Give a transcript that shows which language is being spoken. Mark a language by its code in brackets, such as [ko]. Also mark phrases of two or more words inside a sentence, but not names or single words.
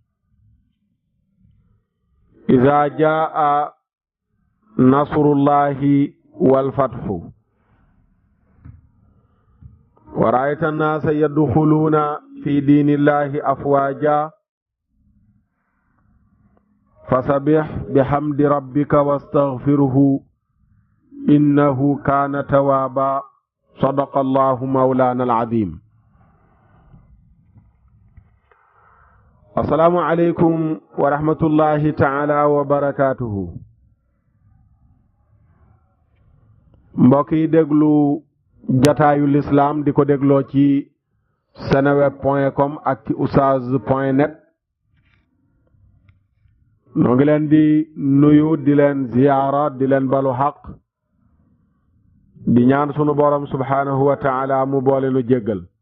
[ar] إذا جاء نصر الله والفتح ورأيت الناس يدخلون في دين الله أفواجا فسبح بحمد ربك واستغفره إنه كان توابا. صدق الله مولانا العظيم. السلام عليكم ورحمة الله تعالى وبركاته. [wo] mbokk yi déglu jataayu lislaam di ko dégloo ci seneweb.com ak ci oustaz.net. noo ngi leen di nuyu, di leen ziyaara, di leen balu xaq, di ñaan sunu borom [ar] سبحانه وتعالى [wo] mu boole nu jéggal.